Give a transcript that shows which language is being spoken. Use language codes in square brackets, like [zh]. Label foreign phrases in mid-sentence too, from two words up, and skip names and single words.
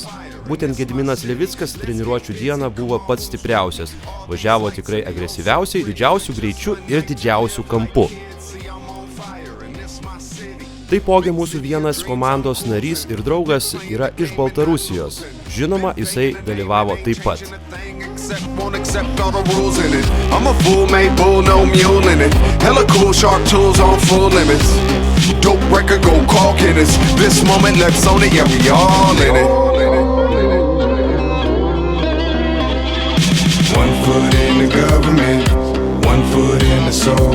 [lt] Būtent Gediminas Levickas treniruočių dieną buvo pats stipriausias, važiavo tikrai agresyviausiai, didžiausių greičių ir didžiausių kampų. Taipogi mūsų vienas komandos narys ir draugas yra iš Baltarusijos. Žinoma, jisai dalyvavo taip pat. [en] Won't accept all the rules in it. I'm a fool, made bull, no mule in it. Hella cool, sharp tools on full limits. Dope record, go call Guinness. This moment, let's own it, yeah, we all in it. One foot in the government, one foot in the soul.